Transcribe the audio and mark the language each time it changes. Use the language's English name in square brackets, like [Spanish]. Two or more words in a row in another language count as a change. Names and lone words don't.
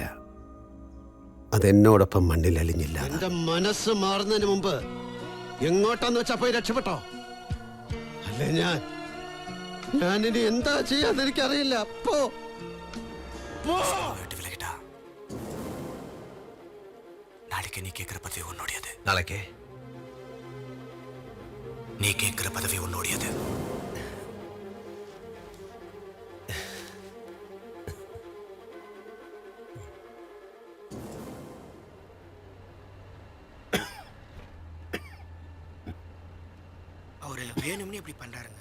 [Malayalam] അതെന്നോടൊപ്പം മണ്ണിൽ അലിഞ്ഞില്ല. എന്റെ മനസ്സ് മാറുന്നതിന് മുമ്പ് എങ്ങോട്ടാന്ന് വെച്ചാ പോയി രക്ഷപ്പെട്ടോ. അല്ലേ ഞാനിനി എന്താ ചെയ്യാന്ന് എനിക്കറിയില്ല. [Tamil] நாளைக்கு நீ கேட்கிற பதவி உன்னோடையது. நாளைக்கு நீ கேட்கிற பதவி உன்னோடையது. அவரு வேணும்னு இப்படி பண்றாருங்க.